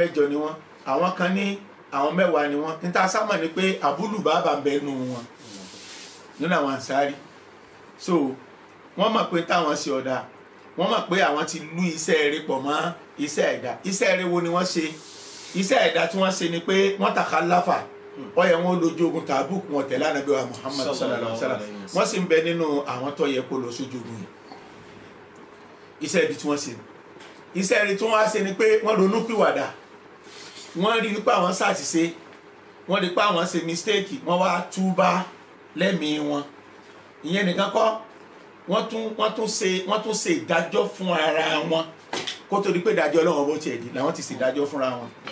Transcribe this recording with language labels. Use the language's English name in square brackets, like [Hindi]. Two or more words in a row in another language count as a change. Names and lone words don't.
[Yoruba] 8 ni wọ́n àwọn kan ní àwọn 10 ni wọ́n níta sámọ̀ ni pé àbúlù bàbá ń bẹ nù wọn nínú àwọn ànsárì so wọ́n mọ̀ pé táwọn ṣe ọ̀dà wọ́n mọ̀ pé àwọn ti lú iṣẹ́ eré pọ̀ mọ́ iṣẹ́ ẹ̀dá iṣẹ́ eré wo ni wọ́n ṣe iṣẹ́ ẹ̀dá tí wọ́n ṣe ni pé wọ́n takhallafa ó yẹ wọn lójú ogun Tabuk wọn tẹ̀lé ànábì wa Muhammad [Arabic] صلى الله عليه وسلم [Yoruba] wọ́n sì ń bẹ nínú àwọn tó yẹ kó lọ sójú ogun yìí iṣẹ́ ibi tí wọ́n ṣe iṣẹ́ eré tí wọ́n á ṣe ni pé wọ́n ronú pìwàdà wọ́n rí pé àwọn ṣàṣìṣe wọ́n rí pé àwọn ṣe mistake wọ́n wá túbá lẹ́mìí wọn ìyẹn nìkan kọ́ wọ́n tún ṣe ìdájọ́ fún ara wọn kó tó di pé ìdájọ́ Ọlọ́run bó tiẹ̀ di làwọn ti ṣe ìdájọ́ fúnra wọn.